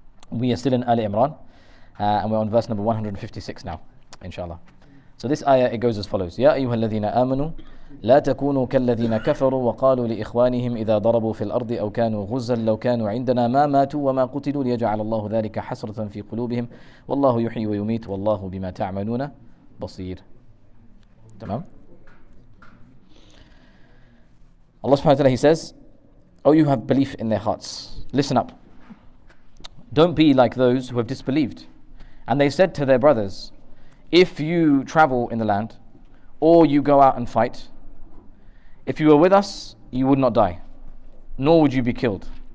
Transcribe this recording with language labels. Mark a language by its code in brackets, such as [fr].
[en] We are still in Ali-Imran and we're on verse number 156 now, inshallah. So this ayah, it goes as follows: [ar] Ya ayyuha alladhina amanu لا تكونوا كالذين كفروا وقالوا لإخوانهم إذا ضربوا في الأرض أو كانوا غزا لو كانوا عندنا ما ماتوا وما قتلوا ليجعل الله ذلك حسرة في قلوبهم والله يحيي ويميت والله بما تعملون بصير. تمام. [en] Allah subhanahu wa ta'ala, he says, "Oh, you have belief in their hearts, listen up. Don't be like those who have disbelieved. And they said to their brothers, if you travel in the land or you go out and fight, if you were with us, you would not die, nor would you be killed.